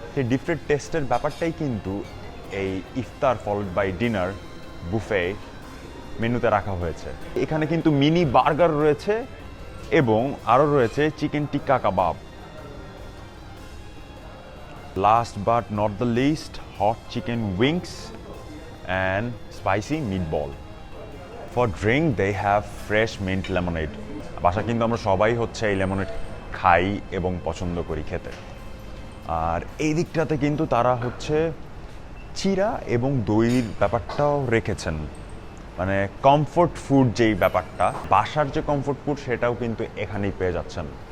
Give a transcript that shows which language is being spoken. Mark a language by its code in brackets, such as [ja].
[bn] সেই ডিফারেন্ট টেস্টের ব্যাপারটাই কিন্তু এই ইফতার [en] followed by dinner buffet [bn] মেনুতে রাখা হয়েছে। এখানে কিন্তু মিনি বার্গার রয়েছে এবং আরও রয়েছে chicken tikka kebab. [en] Last but not the list, hot chicken wings and spicy meatball. For drink they have fresh mint lemonade. [bn] বাসা কিন্তু আমরা সবাই হচ্ছে এই লেমনেড খাই এবং পছন্দ করি খেতে। আর এই দিকটাতে কিন্তু তারা হচ্ছে চিরা এবং দইয়ের ব্যাপারটাও রেখেছেন, মানে কমফোর্ট ফুড যেই ব্যাপারটা, বাসার যে কমফোর্ট ফুড সেটাও কিন্তু এখানেই পেয়ে যাচ্ছেন।